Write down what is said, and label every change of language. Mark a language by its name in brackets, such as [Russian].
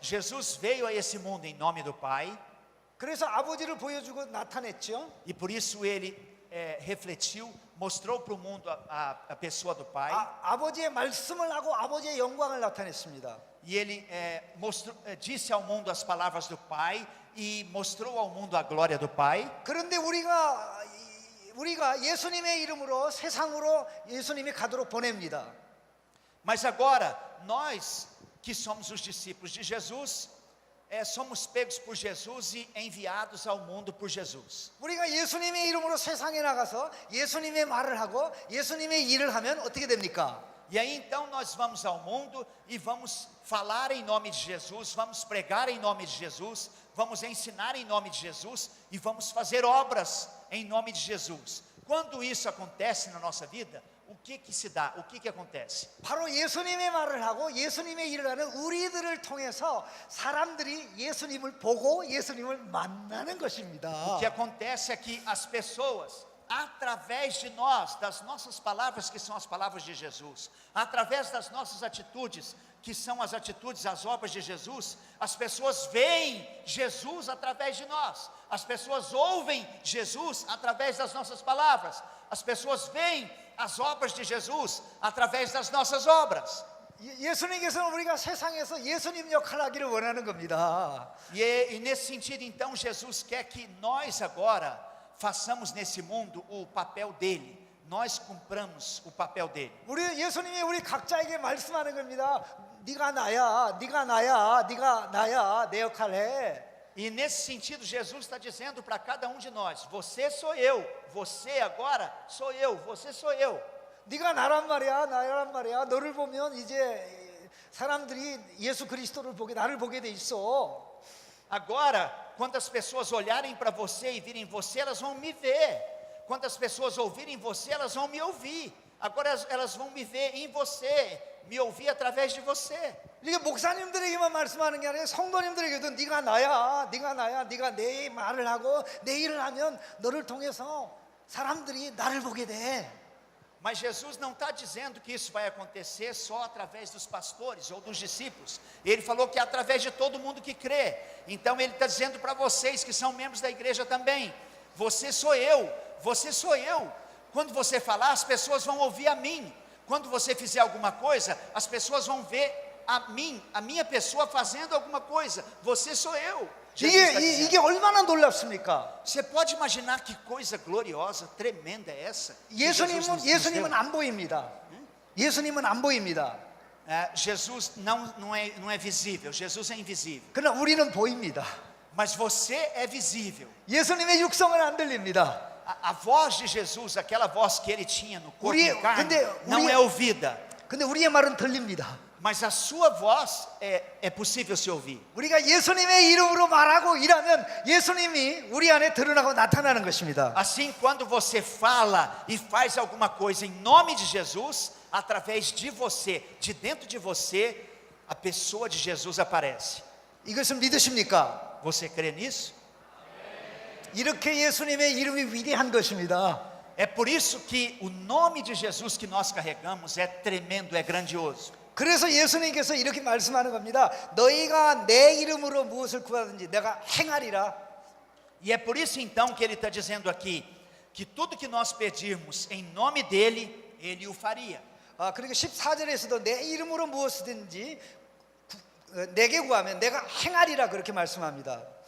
[Portuguese] Jesus veio a esse mundo em nome do Pai, [Korean] 그래서 아버지를 보여주고 나타냈죠. [Portuguese] e por isso ele refletiu, mostrou para o mundo a pessoa do Pai, [Korean] 아버지의 말씀을 하고 아버지의 영광을 나타냈습니다. [Portuguese] e ele disse ao mundo as palavras do Pai e mostrou ao mundo a glória do Pai. [Korean] 그런데 우리가 예수님의 이름으로 세상으로 예수님이 가도록 보냅니다. [Portuguese] Mas agora, nós que somos os discípulos de Jesus, somos pegos por Jesus e enviados ao mundo por Jesus. [Korean] 우리가 예수님의 이름으로 세상에 나가서 예수님의 말을 하고 예수님의 일을 하면 어떻게 됩니까? [Portuguese] E aí então nós vamos ao mundo e vamos falar em nome de Jesus, vamos pregar em nome de Jesus, vamos ensinar em nome de Jesus e vamos fazer obras em nome de Jesus. Quando isso acontece na nossa vida, o que se dá? O que acontece? [Korean] 바로 예수님의 말을 하고 예수님의 일을 하는 우리들을 통해서 사람들이 예수님을 보고 예수님을 만나는 것입니다. [Portuguese] O que acontece é que as pessoas, através de nós, das nossas palavras que são as palavras de Jesus, através das nossas atitudes que são as atitudes, as obras de Jesus, as pessoas veem Jesus através de nós, as pessoas ouvem Jesus através das nossas palavras, as pessoas veem as obras de Jesus através das nossas obras. [Korean] 예수님께서는 우리가 세상에서 예수님 역할을 하기를 원하는 겁니다. [Portuguese] E nesse sentido, então, Jesus quer que nós agora façamos nesse mundo o papel dele. Nós cumpramos o papel dele. [Korean] 예수님이 우리 각자에게 말씀하는 겁니다. 네가 나야, 네가 나야, 네가 나야, 내 역할 해. [Portuguese] E nesse sentido, Jesus está dizendo para cada um de nós: você sou eu, você agora sou eu, você sou eu. [Korean] 네가 나란 말이야, 나란 말이야. 너를 보면 이제 사람들이 예수 그리스도를 보게, 나를 보게 돼 있어. [Portuguese] Agora, quando as pessoas olharem para você e virem você, elas vão me ver. Quando as pessoas ouvirem você, elas vão me ouvir. Agora elas vão me ver em você, me ouvir através de você. [Korean] 이게 목사님들에게만 말씀하는 게 아니라 성도님들에게도 네가 나야, 네가 나야, 네가 내 말을 하고 내 일을 하면 너를 통해서 사람들이 나를 보게 돼. [Portuguese] Mas Jesus não está dizendo que isso vai acontecer só através dos pastores ou dos discípulos. Ele falou que é através de todo mundo que crê. Então ele está dizendo para vocês que são membros da igreja também: você sou eu, você sou eu. Quando você falar, as pessoas vão ouvir a mim. Quando você fizer alguma coisa, as pessoas vão ver a mim, a minha pessoa fazendo alguma coisa. Você sou eu. [Korean] 이게 얼마나 놀랍습니까? [Portuguese] Você pode imaginar que coisa gloriosa, tremenda é essa? [Korean] 예수님은 안 보입니다. 예수님은 안 보입니다. [Portuguese] Jesus não é visível, Jesus é invisível. [Korean] 그러나 우리는 보입니다. [Portuguese] Mas você é visível. [Korean] 예수님의 육성은 안 들립니다. [Portuguese] A voz de Jesus, aquela voz que ele tinha no corpo de carne, não é ouvida. [Korean] 근데 우리의 말은 들립니다. [Portuguese] Mas a sua voz é possível se ouvir. [Korean] 우리가 예수님의 이름으로 말하고 일하면 예수님이 우리 안에 드러나고 나타나는 것입니다. [Portuguese] Assim, quando você fala e faz alguma coisa em nome de Jesus, através de você, de dentro de você, a pessoa de Jesus aparece. [Korean] 이것을 믿으십니까? [Portuguese] Você crê nisso? [Korean] 이렇게 예수님의 이름이 위대한 것입니다. [Portuguese] É por isso que o nome de Jesus que nós carregamos é tremendo, é grandioso. [Korean] 그래서 예수님께서 이렇게 말씀하는 겁니다. 너희가 내 이름으로 무엇을 구하든지 내가 행하리라. [Portuguese] E é por isso então que ele está dizendo aqui que tudo que nós pedirmos em nome dele, ele o faria. [Korean] 그러니까 14절에서도 내 이름으로 무엇이든지 내게 구하면 내가 행하리라 그렇게 말씀합니다.